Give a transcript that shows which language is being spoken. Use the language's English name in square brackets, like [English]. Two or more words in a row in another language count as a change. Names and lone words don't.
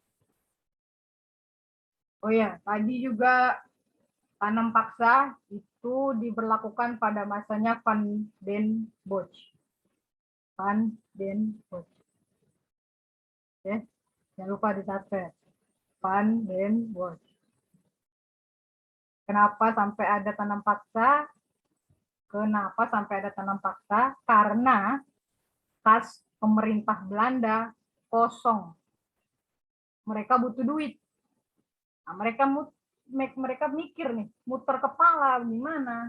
[Indonesian] Oh ya, tadi juga tanam paksa itu diberlakukan pada masanya Van den Bosch. Van den Bosch. Oke, jangan lupa dicatat. Van den Bosch. Kenapa sampai ada tanam paksa? Karena kas pemerintah Belanda kosong. Mereka butuh duit. Nah, mereka mikir nih, muter kepala gimana?